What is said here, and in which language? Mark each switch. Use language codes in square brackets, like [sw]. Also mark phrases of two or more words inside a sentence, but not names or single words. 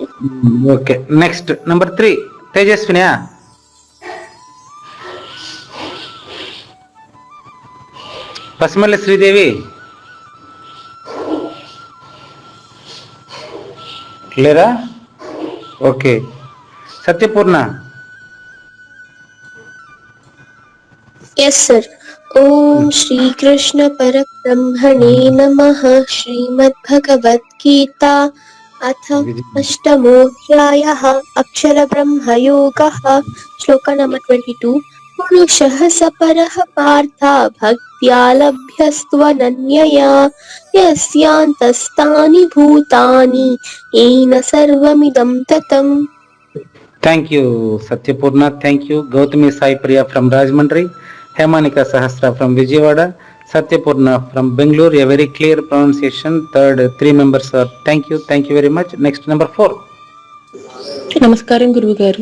[en] okay, next number [te] 3 తేజస్వినియా. పసిమల్లి శ్రీదేవి లేరా? ఓకే. సత్యపూర్ణ. [en] yes sir. [sa] ओम श्री कृष्ण परब्रह्मणे नमः. श्रीमद्भगवद्गीता अथ अष्टमोऽध्यायः अक्षर ब्रह्म योगः. श्लोक नंबर 22. पुरुषः सपरः पार्थ भक्त्या लभ्यस्त्वनन्यया यस्यान्तस्तानि भूतानि येन सर्वमिदं ततम्. [en] thank you Satyapurna. thank you Gautami Sai Priya from Rajahmundry, Hemanika Sahasra from Vijayawada, Satyapurna from Bengaluru. a very clear pronunciation. third 3 members are. thank you very much. next number 4. [te] నమస్కారం గురువు గారు.